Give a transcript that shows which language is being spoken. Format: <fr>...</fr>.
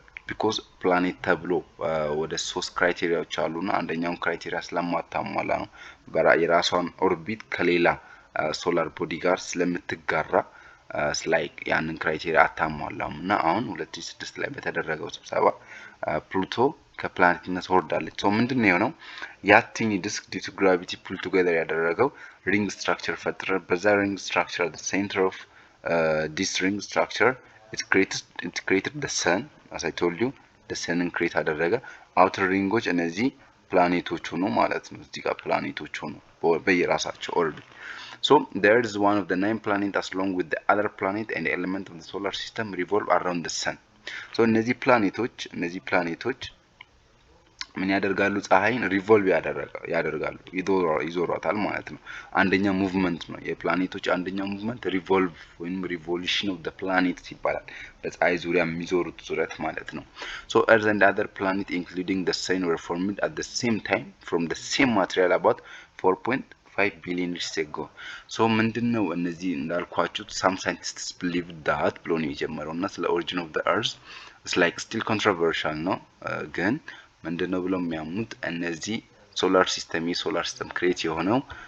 <am>because planet ተብሎ ወደ 3 ክራይቴሪያዎች አሉና አንደኛው ክራይቴሪያ ስለማታሟላ ነው የራሷን ኦርቢት ከሌላ ሶላር ቦዲ ጋር ስለምትጋራ like ያንን ክራይቴሪያ አታሟላም እና አሁን 2006 ላይ በተደረገው ስብሰባ ፕሉቶ ከፕላኔትነት ወርዳለች። so ምንድነው የሆነው ያቲኒ ዲስክ</am> <en>due to gravity pull together</en> <am>ያደረገው ሪንግ ስትራክቸር ፈጠረ። በዛ ሪንግ ስትራክቸር</am> <en>at the center of this ring structure it created the sun. as I told you the sun create አደረገ። outer ringoች እነዚህ ፕላኔቶች ሆኑ ማለት ነው።</en> <am>እዚህ ጋር ፕላኔቶች ሆኑ በየራሳቸው ኦርቢት።</am> <en>so the earth is one of the 9 planets along with the other planet and element of the solar system revolve around the sun.</en> <am>so እነዚህ ፕላኔቶች ምን ያደርጋሉ ፀሐይን ሪቮልቭ ያደርጋሉ ይዞሯታል ማለት ነው። አንደኛ ሙቭመንት ነው የፕላኔቶች አንደኛ ሙቭመንት ሪቮልቭ ወይም ሪቮሉሽን ኦፍ the planets ይባላል በፀሐይ ዙሪያ የሚዞሩት ዙረት ማለት ነው።</am> <en>so earth and other planet including the sun were formed at the same time from the same material about 4.5 billion years ago so ምንድነው እነዚህ እንዳልኳችሁ some scientists believe that</en> <am>ብሎ ነው የጀመረውና ስለ</am> <en>origin of the earth it's like still controversial ነው</en> <am>ግን ምንድነው ብለው የሚያምኑት እነዚህ</am> <en>solar system create የሆነው</en>